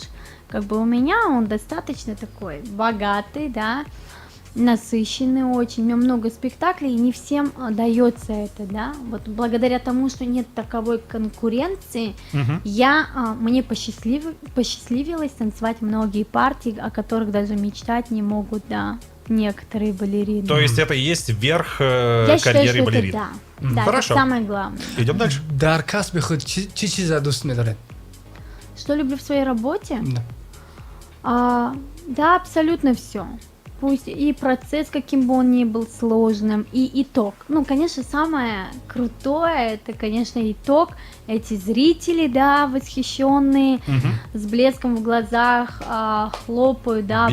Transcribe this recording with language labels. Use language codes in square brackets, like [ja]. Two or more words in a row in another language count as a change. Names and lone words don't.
[ru] Как бы у меня он достаточно такой богатый, да, насыщенный очень, у меня много спектаклей, и не всем дается это, да, вот благодаря тому, что нет таковой конкуренции, мне посчастливилось танцевать многие партии, о которых даже мечтать не могут, да, некоторые балерины. То есть это и есть верх Я считаю, карьеры что балерин? это да, да, Хорошо. это самое главное. Идем дальше. [tg] Дар касби худ чӣ чиза дӯст медоред? [ru] Что люблю в своей работе? Да. Да, абсолютно все. Пусть и процесс, каким бы он ни был сложным, и итог. Ну, конечно, самое крутое, это, конечно, итог. Эти зрители, да, восхищенные, с блеском в глазах, хлопают, да,